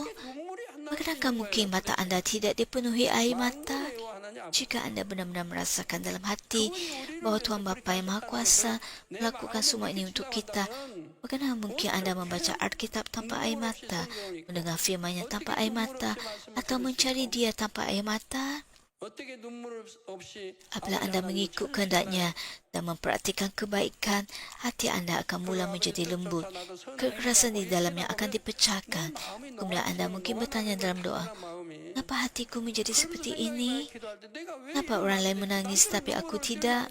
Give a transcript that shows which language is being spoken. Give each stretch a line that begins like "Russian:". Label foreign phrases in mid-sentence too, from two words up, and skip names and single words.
Malay: Bagaimana mungkin mata anda tidak dipenuhi air mata? Jika anda benar-benar merasakan dalam hati bahawa Tuhan Bapa yang Maha Kuasa melakukan semua ini untuk kita, bagaimana mungkin anda membaca Alkitab tanpa air mata, mendengar firman-Nya tanpa air mata, atau mencari Dia tanpa air mata?
Korean: 어떻게 눈물 없이
Malay: Apabila
Korean: 아버지
Malay: anda
Korean: 하나님을
Malay: mengikut
Korean: 찾으실까요?
Malay: kehendaknya dan memperhatikan kebaikan, hati anda akan mula menjadi lembut. Kekerasan di dalamnya akan dipecahkan. Kemudian anda mungkin bertanya dalam doa, kenapa hatiku menjadi seperti ini? Kenapa orang lain menangis tapi aku tidak?